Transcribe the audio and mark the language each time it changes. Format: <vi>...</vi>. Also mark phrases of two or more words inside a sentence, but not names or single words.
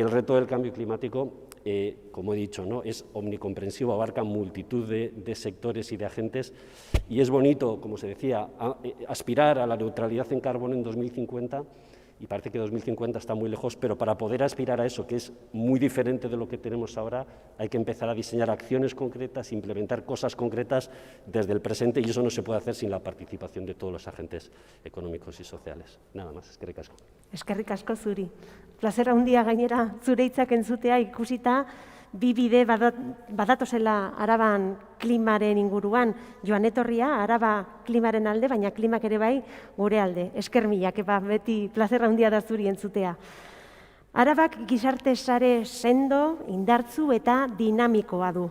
<es>el reto del cambio climático, como he dicho, ¿no?, es omnicomprensivo, abarca multitud de sectores y de agentes, y es bonito, como se decía, aspirar a la neutralidad en carbono en 2050, y parece que 2050 está muy lejos, pero para poder aspirar a eso, que es muy diferente de lo que tenemos ahora, hay que empezar a diseñar acciones concretas, implementar cosas concretas desde el presente, y eso no se puede hacer sin la participación de todos los agentes económicos y sociales. Nada más,</es> <eu>eskerrik asko. Eskerrik asko zuri. Plazera handia gainera zure hitzak entzutea ikusita, bi bide badatozela Araban klimaren inguruan, joan etorria Araba klimaren alde, baina klimak ere bai gure alde. Esker milak, beti plazera handia da zuri entzutea. Arabak gizarte sare sendo, indartzu eta dinamikoa du.</eu>